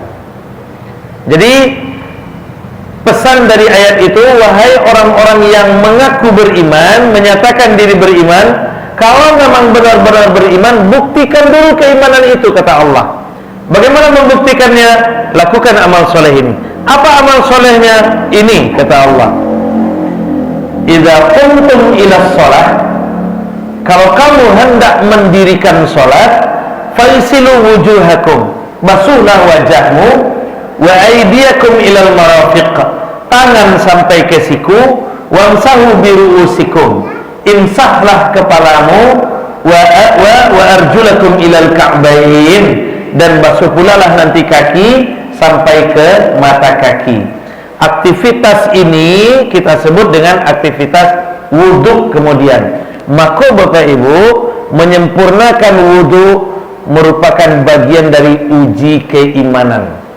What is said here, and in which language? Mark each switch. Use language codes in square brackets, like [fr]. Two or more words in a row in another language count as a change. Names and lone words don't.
[id] Jadi pesan dari ayat itu, wahai orang-orang yang mengaku beriman, menyatakan diri beriman, kalau memang benar-benar beriman, buktikan dulu keimanan itu, kata Allah. Bagaimana membuktikannya? Lakukan amal soleh ini. Apa amal solehnya? Ini, kata Allah. [ar] Idza qumtum ilas shalah, [id] kalau kamu hendak mendirikan sholat, [ar] faisilu wujuhakum, [id] basuhlah wajahmu, [ar] wa aydiyakum ilal marafiq, [id] tangan sampai ke siku, [ar] wamsahu biru'usikum, [id] imsahlah kepalamu, [ar] wa arjulakum ilal ka'bain, [id] dan basuh pula lah nanti kaki sampai ke mata kaki. Aktivitas ini kita sebut dengan aktivitas wudhu. Kemudian maka Bapak Ibu, menyempurnakan wudhu merupakan bagian dari uji keimanan.